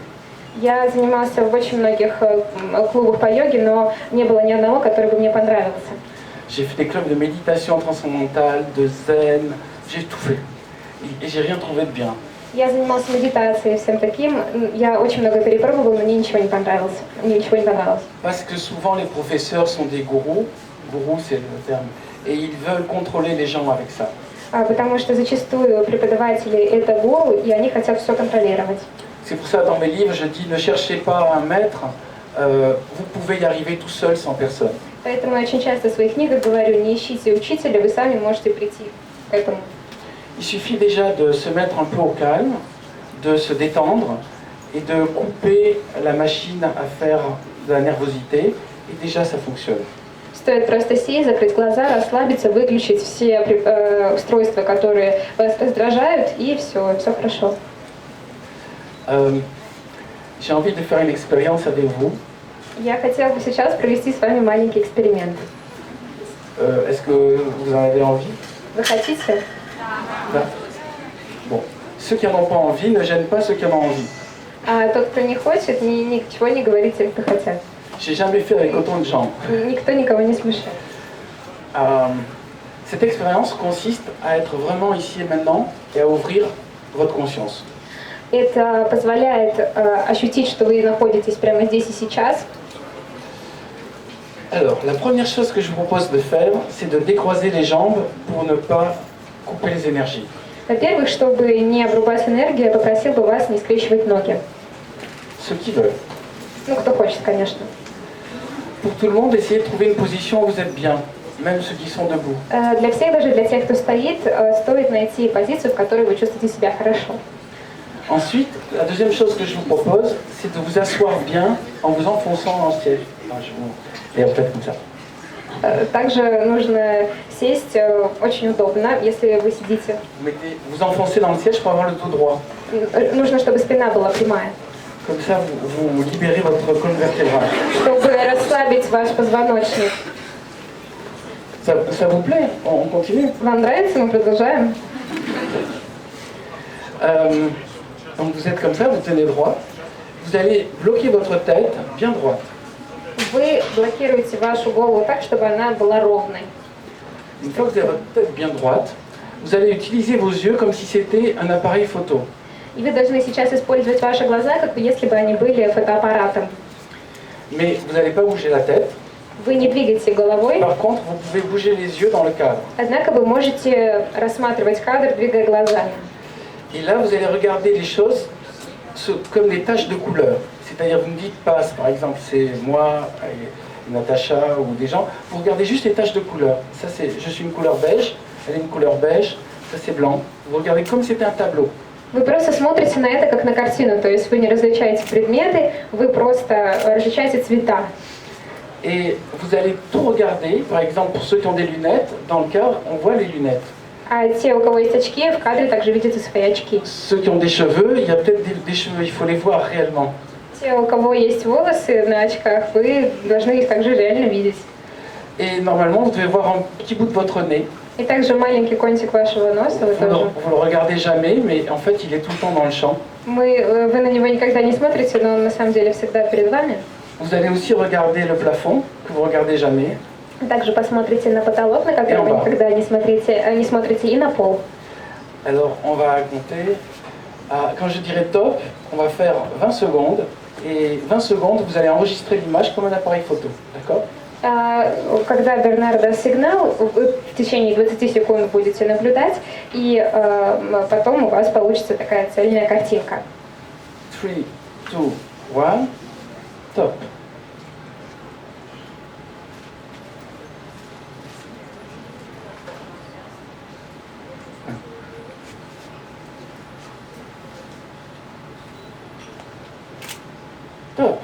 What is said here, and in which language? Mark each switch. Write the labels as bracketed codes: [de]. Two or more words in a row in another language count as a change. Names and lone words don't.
[ru] Я занимался в очень многих клубах по йоге, но не было ни одного, который бы мне понравился. [fr] J'ai fait des clubs de méditation transcendantale, de zen, j'ai tout fait. Et j'ai rien trouvé de bien. [ru] Я занимался медитацией и всем таким. Я очень много перепробовала, но мне ничего не понравилось. [fr] Parce que souvent les professeurs sont des gourous c'est le terme, et ils veulent contrôler les gens avec ça. [ru] Потому что зачастую преподаватели это гуру, и они хотят все контролировать. [fr] C'est pour ça dans mes livres je dis ne cherchez pas un maître, vous pouvez y arriver tout seul sans personne. [ru] Поэтому я очень часто в своих книгах говорю, не ищите учителя, вы сами можете прийти к этому. [fr] Il suffit déjà de se mettre un peu au calme, de se détendre et de couper la machine à faire de la nervosité, et déjà ça fonctionne. [ru] Стоит просто сесть, закрыть глаза, расслабиться, выключить все устройства, которые вас раздражают, и все хорошо. [fr] J'ai envie de faire une expérience avec vous. [ru] Я хотела бы сейчас провести с вами маленький эксперимент. [fr] Est-ce que vous en avez envie? [ru] Вы хотите? Да. [fr] Bon. Ceux qui n'en ont pas envie ne gênent pas ceux qui en ont envie. [ru] А тот, кто не хочет, ничего не говорит тем, кто хотят. [fr] J'ai jamais fait avec autant de gens. [ru] Никто никого не смущает. [fr] Cette expérience consiste à être vraiment ici et maintenant et à ouvrir votre conscience. [ru] Это позволяет ощутить, что вы находитесь прямо здесь и сейчас. [fr] Alors, la première chose que je vous propose de faire, c'est de décroiser les jambes pour ne pas couper les énergies. [ru] Во-первых, чтобы не обрубать энергию, я попросил бы вас не скрещивать ноги. [fr] Ceux qui veulent. [ru] Ну, кто хочет, конечно. [fr] Pour tout le monde, essayez de trouver une position où vous êtes bien, même ceux qui sont debout. [ru] Для всех, даже для тех, кто стоит, стоит найти позицию, в которой вы чувствуете себя хорошо. [fr] Ensuite, la deuxième chose que je vous propose, c'est de vous asseoir bien en vous enfonçant dans le siège. Et en fait comme ça. [ru] Также нужно сесть очень удобно, если вы сидите. [fr] Vous enfoncez dans le siège pour avoir le dos droit. [ru] Нужно, чтобы спина была прямая. [fr] Comme ça, vous libérez votre colonne vertébrale. [ru] Чтобы расслабить ваш позвоночник. [fr] Ça vous plaît? On continue? [ru] Вам нравится? Мы продолжаем. [fr] Donc vous êtes comme ça, vous tenez droit. Vous allez bloquer votre tête bien droite. [ru] Вы блокируете вашу голову так, чтобы она была ровной. [fr] Une fois que vous avez votre tête bien droite, vous allez utiliser vos yeux comme si c'était un appareil photo. [ru] И вы должны сейчас использовать ваши глаза, как если бы они были фотоаппаратом. [fr] Mais vous n'allez pas bouger la tête. [ru] Вы не двигаете головой. [fr] Par contre, vous pouvez bouger les yeux dans le cadre. [ru] Однако вы можете рассматривать кадр, двигая глазами. [fr] Et là, vous allez regarder les choses comme des taches de couleur. C'est-à-dire, vous ne dites pas, par exemple, c'est moi Natacha ou des gens, vous regardez juste les taches de couleur. Ça, c'est, je suis une couleur beige, elle est une couleur beige, ça c'est blanc. Vous regardez comme si c'était un tableau. [ru] Вы просто смотрите на это как на картину, то есть вы не различаете предметы, вы просто различаете цвета. [fr] Et vous allez tout regarder, par exemple pour ceux qui ont des lunettes, dans le cadre, on voit les lunettes. [ru] А те, у кого есть очки, в кадре также видите свои очки. [fr] Ceux qui ont des cheveux, il y a peut-être des cheveux, il faut les voir réellement. [ru] Те, у кого есть волосы на очках, вы должны их также реально видеть. [fr] Et normalement, vous devez voir un petit bout de votre nez. [ru] И также маленький кончик вашего носа вы тоже. [fr] Vous le regardez jamais, mais en fait, il est tout le temps dans le champ. [ru] Вы на него никогда не смотрите, но он на самом деле всегда перед вами. [fr] Vous allez aussi regarder le plafond, que vous regardez jamais. [ru] Также посмотрите на потолок, на который вы никогда не смотрите, и на пол. [fr] Alors, on va compter. Quand je dirai top, on va faire 20 secondes. Et 20 secondes, vous allez enregistrer l'image comme un appareil photo. D'accord? [ru] Когда Бернар даст сигнал, вы в течение 20 секунд будете наблюдать, и потом у вас получится такая цельная картинка. [fr] 3, 2, 1, top. Top.